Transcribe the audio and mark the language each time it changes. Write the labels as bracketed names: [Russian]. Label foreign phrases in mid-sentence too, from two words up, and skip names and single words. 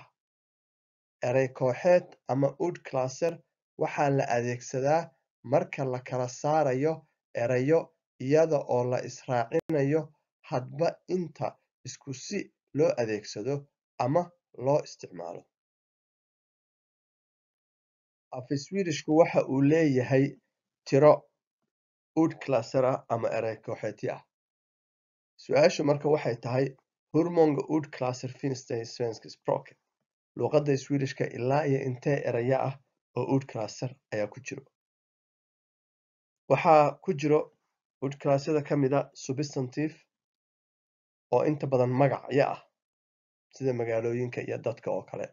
[Somali] Eray kooxeed ama ordklasser waxaa la adeegsadaa marka la kala saarayo erayo iyada oo la israacinayo hadba inta isku si loo adeegsado ama loo isticmaalo. Af-Iswiidhishku waxa uu leeyahay tiro ordklasser ah ama eray kooxeedyo ah. Su'aashu marka waxay tahay [Swedish] hur många ordklasser finns det i svenska språket? [Somali] Luqadda Swedishka ilaa iyo intee erayo ah oo ordklasser ayaa ku jiro? Waxaa ku jiro ordklassyada ka mid ah substantive oo inta badan magacyo ah sida magaalooyinka iyo dadka oo kale.